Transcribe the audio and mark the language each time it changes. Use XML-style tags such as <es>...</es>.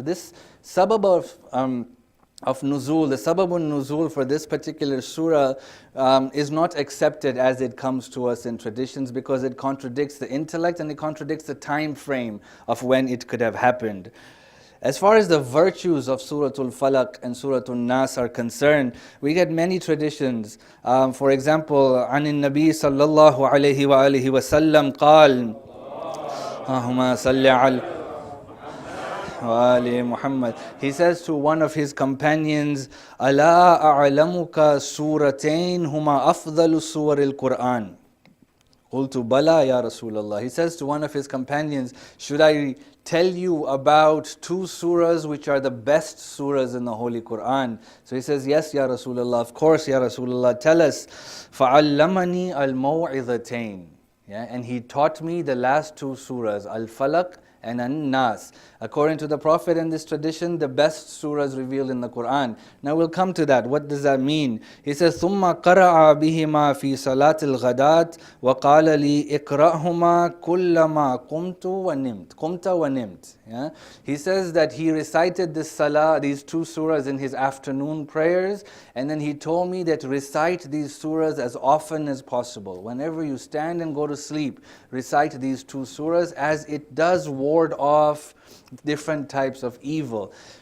<en>So this sabab of nuzul, the sababun nuzul for this particular surah is not accepted as it comes to us in traditions because it contradicts the intellect and it contradicts the time frame of when it could have happened. As far as the virtues of Surah al-Falaq and Surah al-Nas are concerned, we get many traditions. For example,</en> <ar>عن النبي صلى الله عليه وآله وسلم قال اللهم صل على Muhammad.</ar> <en>He says to one of his companions,</en> <ar>ألا أعلمك سورتين هما أفضل سور القرآن. قلت بلى يا رسول الله.</ar> <en>He says to one of his companions, should I tell you about two surahs which are the best surahs in the Holy Quran? So he says, yes, Ya Rasulullah, of course, Ya Rasulullah, tell us.</en> <ar>فَعَلَّمَنِي الْمَوْعِظَتَيْن.</ar> <en>Yeah, and he taught me the last two surahs, al-Falaq and an-Nas. According to the Prophet and this tradition, the best surahs revealed in the Quran. Now we'll come to that. What does that mean? He says,</en> <ar>ثُمَّ قَرَعَ بِهِمَا فِي صَلَاةِ الْغَدَاةِ وَقَالَ لِي اقْرَأْهُمَا كُلَّمَا قُمْتُ وَنِمْتُ.</ar> <en>Yeah? He says that he recited this salah, these two surahs in his afternoon prayers, and then he told me that recite these surahs as often as possible. Whenever you stand and go to sleep, recite these two surahs, as it does ward off different types of evil.</en>